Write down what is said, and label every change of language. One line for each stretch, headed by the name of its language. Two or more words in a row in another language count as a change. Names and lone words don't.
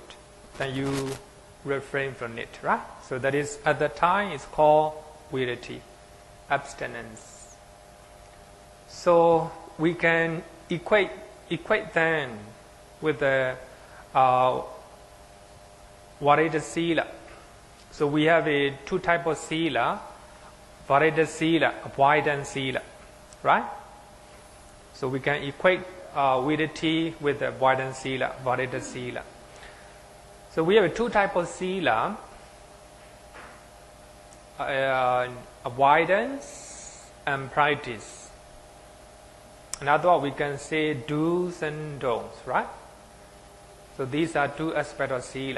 English: Then you refrain from it, right? So that is at the time it's called vidity, abstinence. So we can equate them with the
Pali: varita sila.
English: So we have two types of sila,
Pali: varita sila,
English: avoidance sila, right? So we can equate vidity with the avoidance sila,
Pali: varita sila.
English: So we have two types of sila, avoidance and practice. Another one we can say do's and don'ts, right? So these are two aspects of sila.